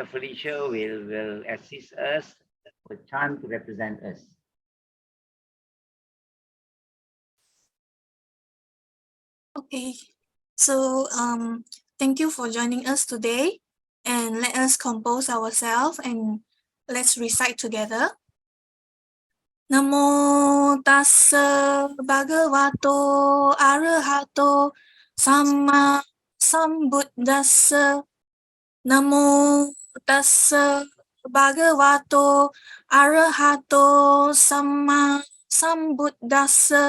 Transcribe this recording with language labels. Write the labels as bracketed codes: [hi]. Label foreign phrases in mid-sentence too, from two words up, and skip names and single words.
[en] Felicia will assist us with chant to represent us. Okay, so thank you for joining us today, and let us compose ourselves and let's recite together. [pi] Namo tassa bhagavato arahato samma sambuddhassa. Namo tassa bhagavato arahato samma sambuddhassa.